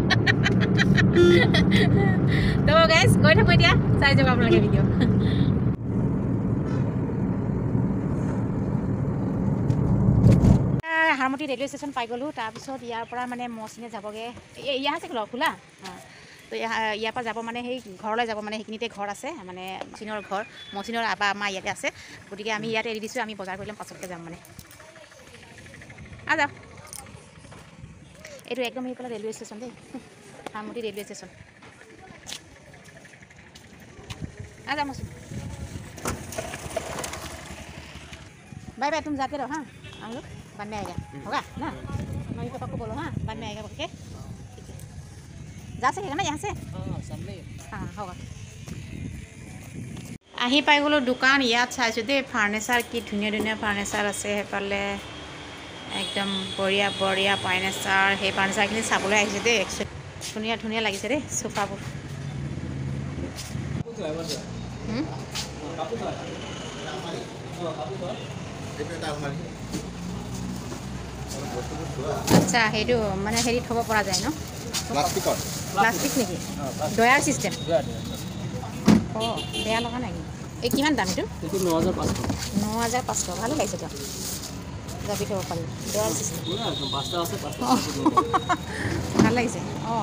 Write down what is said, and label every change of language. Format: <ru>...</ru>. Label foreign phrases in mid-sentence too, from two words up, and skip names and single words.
<as>তো গাইজ গৈ থাকোঁ এতিয়া চাই যাব আপোনালোকে ভিডিঅ' হাৰমতি ৰেলৱে ষ্টেচন পাই গ'লোঁ তাৰপিছত ইয়াৰ পৰা মানে মচিনে যাবগৈ ইয়াৰ আছে খোলা তো ইয়াৰ পৰা যাব মানে সেই ঘৰলৈ যাব মানে সেইখিনিতে ঘৰ আছে মানে মচিনৰ আবা আমাৰ ইয়াতে আছে গতিকে আমি ইয়াতে এৰি দিছোঁ আমি বজাৰ কৰি ল'ম পাছতকৈ যাম মানে যাওঁ এইটো একদম সেইফালে ৰেলৱে ষ্টেচন দেই হাৰমতি ৰেলৱে ষ্টেচন যাম মচিন</as> <hi>बाय बाय तुम जाते रहो हाँ हम लोग बाद में आएगा होगा ना मम्मी पापा को बोलो हाँ बाद में आएगा बोल के ठीक है जा सकेगा ना यहाँ से हाँ होगा</hi> <as>আহি পাই গ'লোঁ দোকান ইয়াত চাইছোঁ দেই ফাৰ্নিচাৰ কি ধুনীয়া ফাৰ্নিচাৰ আছে সেইফালে একদম বঢ়িয়া ফাৰ্নিচাৰ সেই ফাৰ্নিচাৰখিনি চাবলৈ আহিছোঁ দেই ধুনীয়া লাগিছে দেই চোফাবোৰ আচ্ছা সেইটো মানে হেৰি থ'ব পৰা যায় ন প্লাষ্টিক নেকি ডয়াৰ চিষ্টেম অঁ বেয়া লগা নাই এই কিমান দাম এইটো 9,500 ভালে লাগিছে দিয়ক জাপি থ'ব পাৰিম ডয়াৰ চিষ্টেম ভাল ভাল লাগিছে অঁ</as>